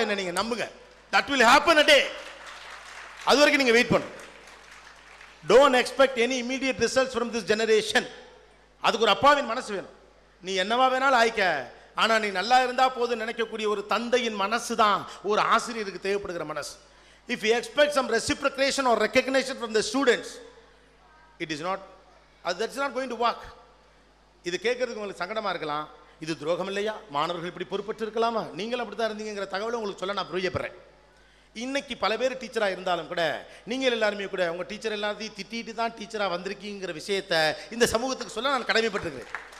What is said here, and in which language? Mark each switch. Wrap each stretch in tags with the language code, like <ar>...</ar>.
<ta>என்ன நீங்கள் நம்புங்க,</ta> <en>That will happen a day.</en> <ta>அது வரைக்கும் நீங்கள் வெயிட் பண்ணுங்க.</ta> <en>Don't expect any immediate results from this generation.</en> <ta>அதுக்கு ஒரு அப்பாவின் மனசு வேணும். நீ என்னவா வேணாலும் ஆயிக்க, ஆனால் நீ நல்லா இருந்தால் போதும் நினைக்கக்கூடிய ஒரு தந்தையின் மனசு தான் ஒரு ஆசிரியருக்கு தேவைப்படுகிற மனசு.</ta> <en>If you expect some reciprocation or recognition from the students, it is not, that's not going to work.</en> <ta>இது கேட்கறதுக்கு உங்களுக்கு சங்கடமாக இருக்கலாம். இது துரோகம் இல்லையா, மாணவர்கள் இப்படி பொறுப்பற்று இருக்கலாமா, நீங்களும் அப்படி தான் இருந்தீங்கிற தகவலை உங்களுக்கு சொல்ல நான் பிரியப்படுறேன். இன்னைக்கு பல பேர் டீச்சராக இருந்தாலும் கூட நீங்கள் எல்லாருமே கூட உங்கள் டீச்சர் எல்லாத்தையும் திட்டிட்டு தான் டீச்சராக வந்திருக்கீங்கிற விஷயத்தை இந்த சமூகத்துக்கு சொல்ல நான் கடமைப்பட்டிருக்கிறேன்.</ta>